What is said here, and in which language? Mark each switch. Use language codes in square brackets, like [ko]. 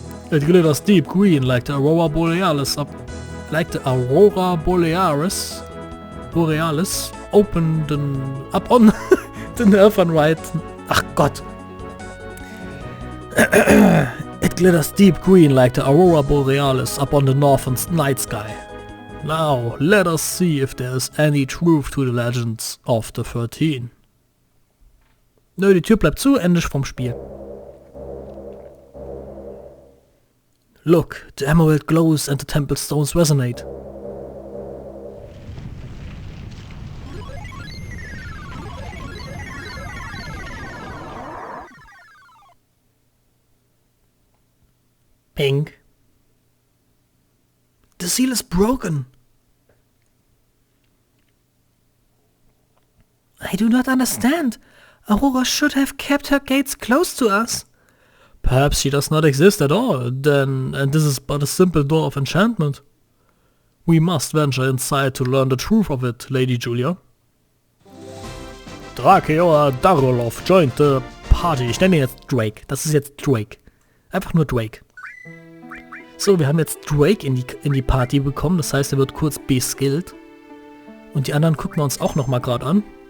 [en] It glitters deep green like the Aurora Borealis opened up on the northern right. [de] Ach Gott. [en] It glitters deep green like the Aurora Borealis up on the northern night sky. Now, let us see if there is any truth to the legends of the 13. [de] Nö, die Tür bleibt zu, Ende vom Spiel. [en] Look, the emerald glows and the temple stones resonate. Pink. The seal is broken. I do not understand. Aurora should have kept her gates closed to us. Perhaps she does not exist at all, then, and this is but a simple door of enchantment. We must venture inside to learn the truth of it, Lady Julia. Drakeor Darolov joined the party. [de] Ich nenne ihn jetzt Drake. Das ist jetzt Drake. Einfach nur Drake. So, wir haben jetzt Drake in die Party bekommen, das heißt, er wird kurz beskillt. Und die anderen gucken wir uns auch nochmal gerade an.